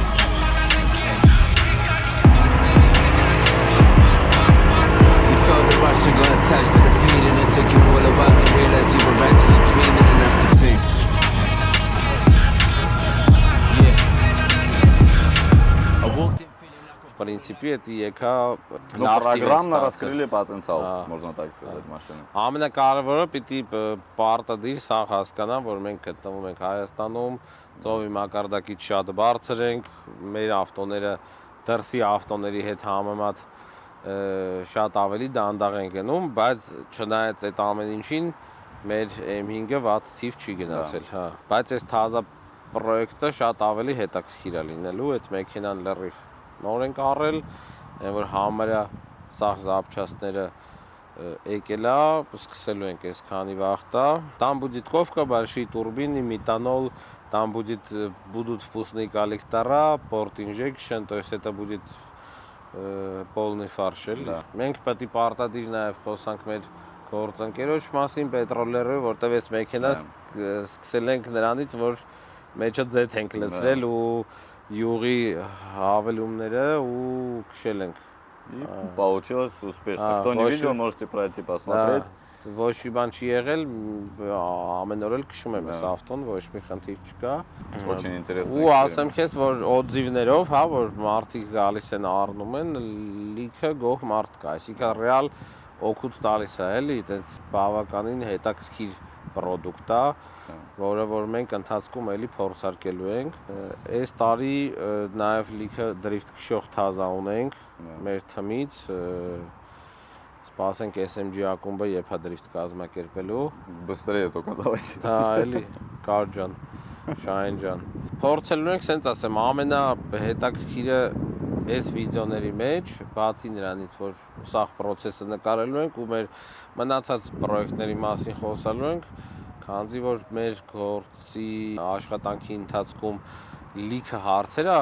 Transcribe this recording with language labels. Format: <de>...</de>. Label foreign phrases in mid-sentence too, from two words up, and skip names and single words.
<en>You got attached to the feeling. It took you all a while to realize you were actually dreaming, and that's the thing. Yeah. I walked in feeling like</en> <ru>В принципе, это եկա Ну, программно раскрыли потенциал, можно так сказать, машины.</ru> <hy>Ամենակարևորը պիտի պարտադիր սա հասկանան, որ մենք գտնվում ենք Հայաստանում, ծովի մակարդակից շատ բարձր ենք, մեր ավտոները դրսի ավտոների հետ համեմատ շատ ավելի դանդաղ են գնում, բայց չնայած այդ ամեն ինչին մեր M5-ը վատ թիվ չի գնացել, հա։ Բայց այս թազա պրոյեկտը շատ ավելի հետաքրքիր է լինելու, այդ մեքենան լրիվ նոր ենք առել, այն որ համարյա սաղ զապչաստները եկել է, սկսելու ենք այս քանի վաղտա։</hy> <ru>Там будет ковка, большие турбины, метанол, там будут впускные коллектора,</ru> <en>port injection,</en> <ru>то есть это будет полный фарш</ru> <hy>էլի։ Մենք պետք է պարտադիր նաև խոսանք մեր գործընկերոջ մասին, պետրոլերը, որտեղ այս մեքենան սկսել ենք նրանից, որ մեջը ձեթ ենք լցրել ու յուղի հավելումները ու քշել ենք։</hy> <ru>И получилось успешно. Кто не видел, можете пройти посмотреть.</ru> <hy>Ոչ մի բան չի եղել, ամեն օր էլ քշում եմ այս ավտոն, ոչ մի խնդիր չկա։</hy> <ru>Очень интересно.</ru> <hy>Ու ասեմ քեզ, որ օձիվներով, հա, որ մարդիկ գալիս են առնում են, լիքը գող մարդ կա, այսինքն ռեալ օգուտ տալիս է, էլի, այդպես բավականին հետաքրքիր պրոդուկտ է, որը որ մենք ընթացքում էլի փորձարկելու ենք։ Այս տարի նաև լիքը դրիֆտ քշող թազա ունենք մեր թմից, սպասենք SMG ակումբը երբ է դրիֆտ կազմակերպելու։</hy> <ru>Быстрее только давайте.</ru> <hy>Հա, էլի, Կար ջան, Շահեն ջան։ Փորձելու ենք, սենց ասեմ, ամենահետաքրքիրը այս վիդեոների մեջ, բացի նրանից, որ սաղ պրոցեսը նկարելու ենք ու մեր մնացած պրոյեկտների մասին խոսալու ենք, քանզի որ մեր գործի աշխատանքի ընթացքում լիքը հարցեր է</hy>